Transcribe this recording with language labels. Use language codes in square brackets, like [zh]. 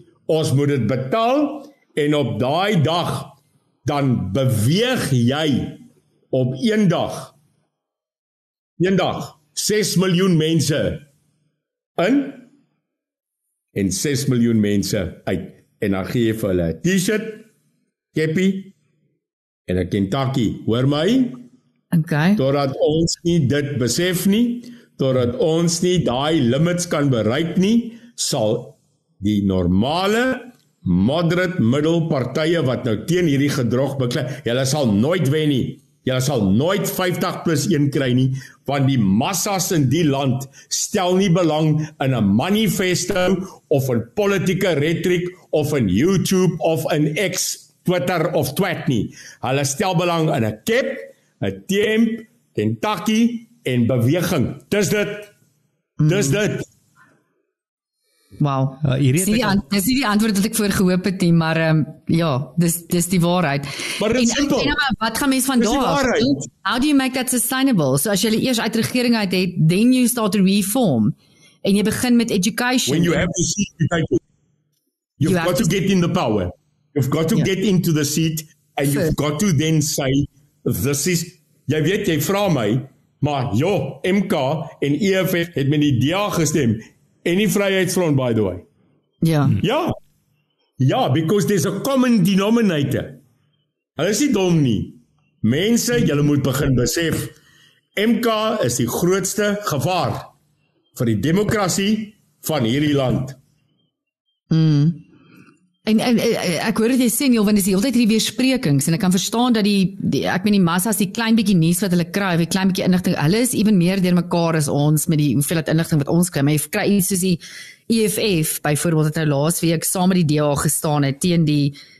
[af] Ons moet dit betaal en op daai dag, dan beweeg jy op een dag 6 miljoen mense in en 6 miljoen mense uit. En dan gee jy vir hulle 'n t-shirt, keppie en 'n Kentucky. Hoor my? Okay. Totdat ons nie dit besef nie, totdat ons nie daai limits kan bereik nie, sal die normale moderate middelpartye wat nou teen hierdie gedrog beklei, julle sal nooit wen nie. Julle sal nooit 50+1 kry nie, want die massas in die land stel nie belang in 'n manifesto of in politieke retoriek of in YouTube of in X, Twitter of Twat nie. Hulle stel belang in 'n kep, 'n temp, Kentucky en beweging. Dis dit. Wow. Dis nie die antwoord wat ek voor gehoop het nie, maar ja, dis die waarheid. Maar dit is simpel. En wat gaan mense van daar? [en] How do you make that sustainable? [af] So as jy eers uit regering uit het, [en] then you start to reform. [af] En jy begin met education. [en] When you have the seat, you've got to get in the power. You've got to get into the seat and you've got to then say, this is, [af] jy weet, jy vra my, maar MK en EFF het met die DA gestem. En die Vryheidsfront, [en] by the way. Ja, because there's a common denominator. [af] Hulle is nie dom nie. Mense, julle moet begin besef, MK is die grootste gevaar vir die demokrasie van hierdie land. En ek hoor dit jy sê, Neil, want dis die hele tyd hierdie weersprekings, en ek kan verstaan dat ek meen die massas, die klein bietjie nuus wat hulle kry, die klein bietjie inligting, hulle is even meer deur mekaar as ons, met die hoeveelheid inligting wat ons kry, maar jy kry iets soos die EFF, byvoorbeeld het nou laas week saam met die DA gestaan het, teen die